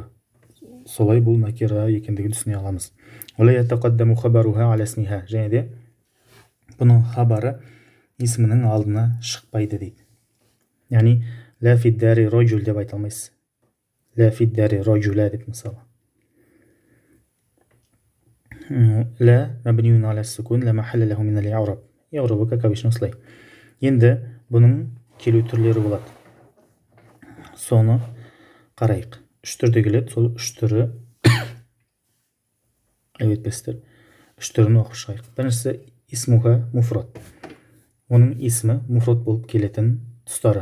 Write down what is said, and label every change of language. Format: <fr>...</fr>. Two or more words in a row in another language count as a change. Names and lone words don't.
<kk>Солай бұл накира екендігін түсіне аламыз.</kk> <ar>ولا يتقدم خبرها على اسمها,</ar> <kk>және де бұның хабары есімінің алдына шықпайды дейді. Яғни</kk> <ar>لا في الدار رجل</ar> <kk>деп айта алмайсыз.</kk> <ar>لا في الدار رجلا</ar> <kk>деп мысалы.</kk> <ar>لا مبني على السكون لا محل له من الإعراب. إعرابك كبشن осылай.</ar> <kk>Енді бұның келу түрлері болады. Соны қарайық. Үш түрде келеді, сол үш түрі өтпестер. Үш түрін оқып шығайық. Біріншісі</kk> <ar>اسمها مفرد.</ar> <kk>Оның исмі муфрад болып келетін тұстары.</kk>